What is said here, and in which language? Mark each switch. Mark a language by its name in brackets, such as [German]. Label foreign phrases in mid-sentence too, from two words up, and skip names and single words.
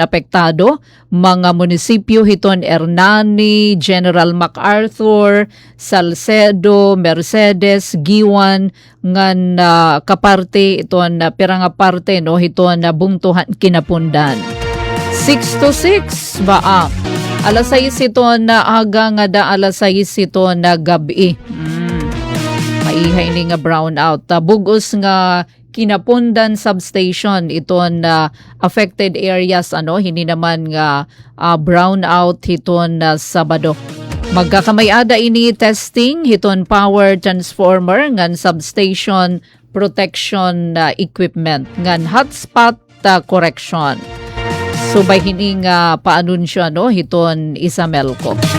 [Waray] apektado mga munisipyo hiton Hernani, General MacArthur, Salcedo, Mercedes, Giwan ngan kaparte iton piranga parte hiton bungtuhan Kinapondan 6 to 6 ba alas 6 iton aga nga da alas 6 iton gabi maihay ni nga brownout. Bugos nga Kinapondan substation iton [English] affected areas [Waray] hindi naman nga brownout hiton Sabado. Magkakamay-ada ini testing hiton [English] power transformer [Waray] ngan [English] substation protection equipment [Waray] ngan [English] hotspot correction. [Waray] So by hini nga paanunsyo hiton Isamelco.